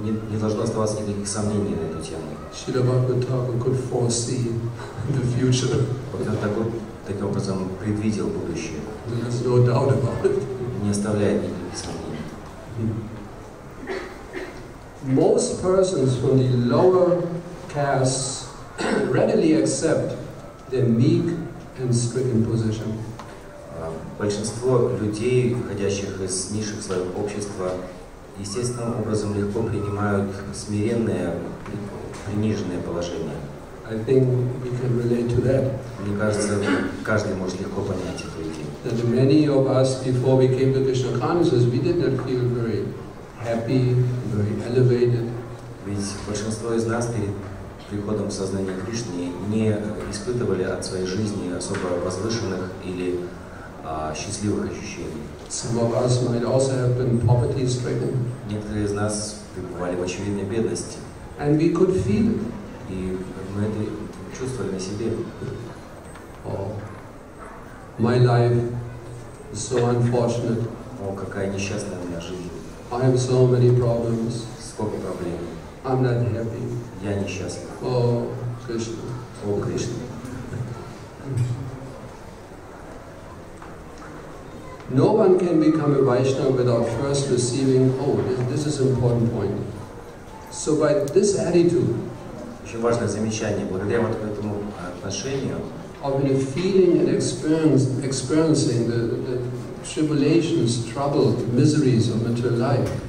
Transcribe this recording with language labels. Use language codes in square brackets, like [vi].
[ru] Не должно оставаться никаких сомнений на эту тему. [en] Srila Bhakti Thakur could foresee the future. [ru] Бхактивайбхавы Тхакур таким образом предвидел будущее. [en] There's no doubt about it. [ru] Не оставляет никаких сомнений. [en] Most persons from the lower castes readily accept their meek and stricken position. [ru] Большинство людей, выходящих из низших слоев общества, естественным образом легко принимают смиренное, приниженное положение. [en] I think we can relate to that. [ru] Мне кажется, каждый может легко понять эту идею. [en] That many of us, before we came to Krishna consciousness, we did not feel very happy, very elevated. [ru] Ведь большинство из нас перед приходом в сознание Кришны не испытывали от своей жизни особо возвышенных или счастливых ощущений. [en] Some of us might also have been poverty-stricken. [ru] Некоторые из нас пребывали в очевидной бедности. [en] And we could feel it. [ru] И мы это чувствовали на себе. [en] Oh, my life is so unfortunate. [ru] О, какая несчастная у меня жизнь. [en] I have so many problems. [ru] Сколько проблем. [en] I'm not happy. [ru] Я несчастлив. [en] Oh, Krishna. [ru] О, Кришна. [en] No one can become a Vaishnava without first receiving, oh, this is an important point. So by this attitude, [ru] Очень важное замечание. Благодаря вот этому отношению [en] of feeling and experiencing the tribulations, trouble, miseries of material life,